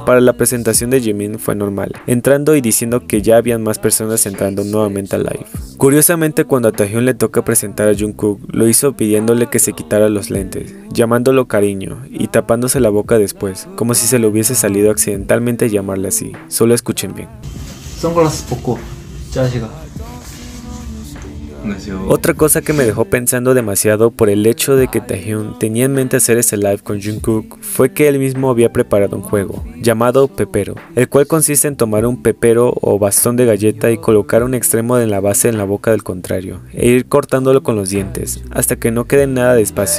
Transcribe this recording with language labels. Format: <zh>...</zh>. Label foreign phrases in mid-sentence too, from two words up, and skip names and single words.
<es>Para la presentación de Jimin fue normal, entrando y diciendo que ya habían más personas entrando nuevamente al live. Curiosamente, cuando a Taehyun le toca presentar a Jungkook, lo hizo pidiéndole que se quitara los lentes, llamándolo cariño y tapándose la boca después, como si se le hubiese salido accidentalmente llamarle así. Solo escuchen bien.</es> <ko>선글라스 벗고 자식아.</ko> <es>Otra cosa que me dejó pensando demasiado por el hecho de que Taehyun tenía en mente hacer ese live con Jungkook fue que él mismo había preparado un juego llamado Pepero, el cual consiste en tomar un pepero o bastón de galleta y colocar un extremo de la base en la boca del contrario e ir cortándolo con los dientes hasta que no quede nada de espacio.</es>